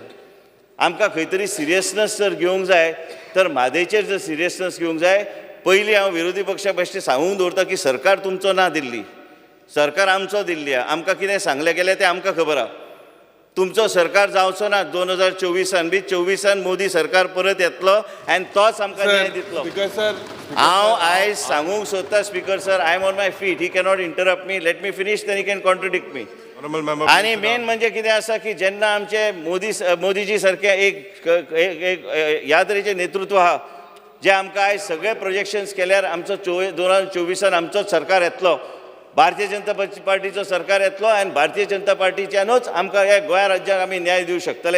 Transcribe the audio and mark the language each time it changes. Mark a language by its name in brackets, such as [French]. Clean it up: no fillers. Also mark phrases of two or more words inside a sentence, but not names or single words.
[Konkani] आमकां खंय तरी सिरियसनस जर घेवंक जाय तर म्हादयचेर जर सिरियसनस घेवंक जाय, पयलीं हांव विरोधी पक्षा बेश्टें सांगूंक दवरता की सरकार तुमचो ना दिल्ली, सरकार आमचो दिल्ली आहा. आमकां कितें सांगलें गेलें तें आमकां खबर आहा. तुमचो सरकार जावचो ना 2024 बी. 24 मोदी सरकार परत येतलो आनी तोच आमकां न्याय दितलो. हांव आयज सांगूंक सोदता स्पीकर सर, [English] I am on my feet, He cannot interrupt me, let me finish, then he can contradict me. [Konkani] आनी मेन म्हणजे कितें आसा की जेन्ना आमचे मोदीजी सारके एक ह्या तरेचें नेतृत्व आहा जे आमकां आयज सगळे प्रोजेक्शन्स केल्यार आमचो 2024 आमचोच सरकार येतलो, भारतीय जनता पार्टीचो सरकार येतलो आनी भारतीय जनता पार्टीच्यानूच आमकां ह्या गोंय राज्याक आमी न्याय दिवंक शकतले.